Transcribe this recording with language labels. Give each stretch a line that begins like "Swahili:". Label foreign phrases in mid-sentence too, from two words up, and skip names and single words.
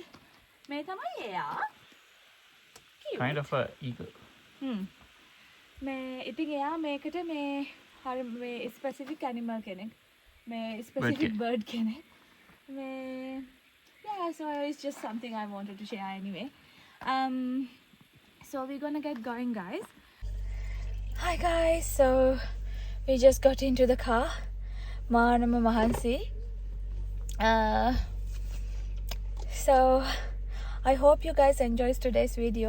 Sinhala: මේ තමයි එයා.
English: Kind of a eagle.
Sinhala: මේ ඉතින් එයා මේකට මේ හරි මේ
English: specific animal
Sinhala: කෙනෙක්. මේ
English: specific bird
Sinhala: කෙනෙක්.
English: මේ yeah, so it's just something I wanted to share anyway. So we're gonna get going, guys. Hi guys, so we just got into the car. Manama Mahansi. So I hope you guys enjoyed today's video.